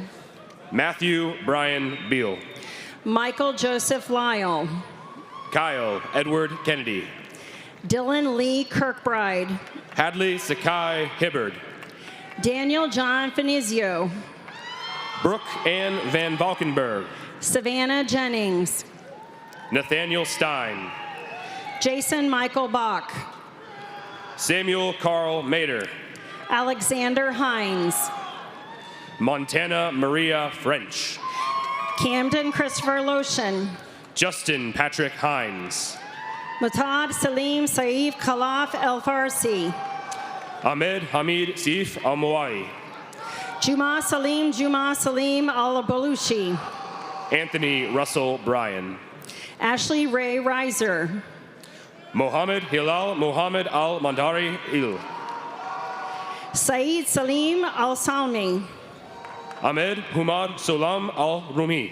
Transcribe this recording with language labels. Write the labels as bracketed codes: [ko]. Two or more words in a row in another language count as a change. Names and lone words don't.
[en] Matthew Brian Beal. Michael Joseph Lyle. Kyle Edward Kennedy. Dylan Lee Kirkbride. Hadley Sakai Hibbard. Daniel John Finizio. Brooke Ann Van Valkenburg. Savannah Jennings. Nathaniel Stein. Jason Michael Bach. Samuel Carl Mader. Alexander Hines. Montana Maria French. Camden Christopher Lotion. Justin Patrick Hines. Mutad Salim Saif Khalaf El Farsi. Ahmed Hamid Sif Al Mawai. Juma Salim Al Baluchi. Anthony Russell Bryan. Ashley Ray Reiser. Mohammed Hilal Mohammed Al Mandari Il. Saeed Salim Al Salmi. Ahmed Humad Solam Al Rumi.